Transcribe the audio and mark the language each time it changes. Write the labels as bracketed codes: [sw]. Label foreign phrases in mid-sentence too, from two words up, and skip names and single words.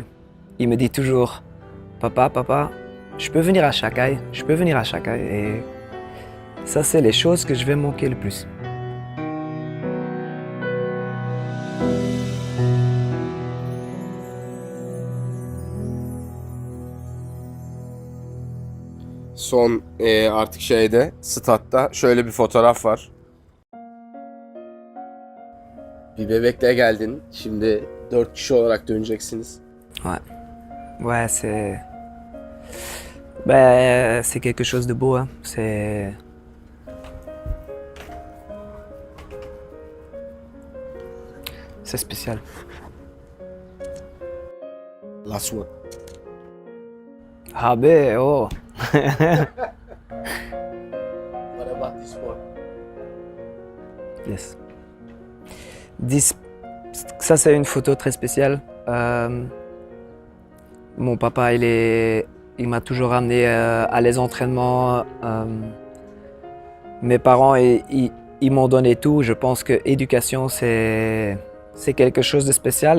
[fr] Il me dit toujours, papa, je peux venir à Şakay, je peux venir à Şakay. Et ça, c'est les choses que je vais manquer le plus. [tr] Son artık statta şöyle bir fotoğraf var. Bir bebekle geldin. Şimdi 4 kişi olarak döneceksiniz. [fr] Ouais, ouais, ben, c'est quelque chose de beau, hein. C'est spécial. [en] Last one. [fr] Ah ben, oh. [en] What about this one? Yes. [fr] Ça, c'est une photo très spéciale. Mon papa, il m'a toujours amené à les entraînements. Mes parents, ils m'ont donné tout. Je pense que l'éducation, c'est quelque chose de spécial.